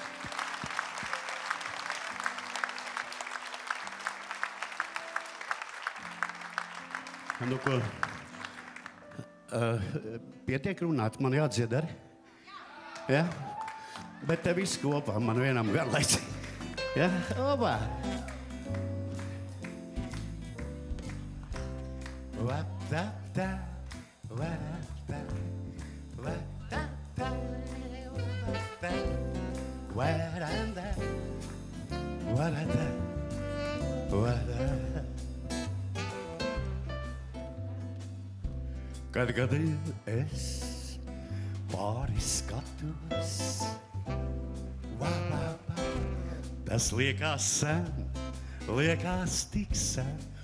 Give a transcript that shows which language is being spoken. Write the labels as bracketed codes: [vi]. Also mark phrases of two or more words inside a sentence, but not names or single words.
[lv] Nu, ko? Pietiek runāt, man jādzied arī? Ja? Bet te viss kopā, man vienam garlaicīgi. Ja? Opā! Va-ta-ta, va-ta-ta, va-ta-ta, va-ta-ta, va-ta-ta, va-ta-ta, va-ta-ta. Kad es pāri skatos, tas liekas sen, liekas tik sen.